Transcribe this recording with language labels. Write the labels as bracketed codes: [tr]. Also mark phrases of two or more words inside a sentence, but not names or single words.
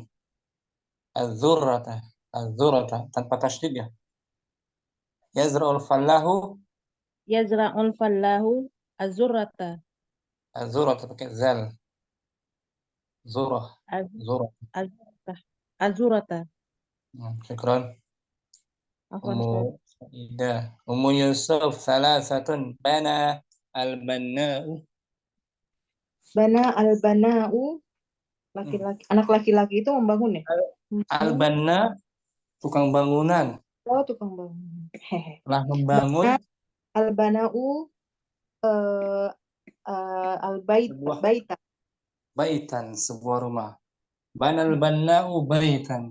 [id] Az-zurrata tanpa tasydid ya. [ar] يزرع الفلاح. يزرع الفلاح الذرة. [id] Az-zurrata pakai zal. Zurah. [ar] Az-zurrata. Syukran. Afwan, Ummu Saidah. أم يوسف ثلاثة بنى البناء. بنى البناء. [id] Laki-laki, anak laki-laki itu membangun ya? Al-banna tukang bangunan. Oh, tukang bangunan. Telah membangun [ar] البناء البيت. [id] Baitan, sebuah rumah. [ar] بنى البناء بيتا.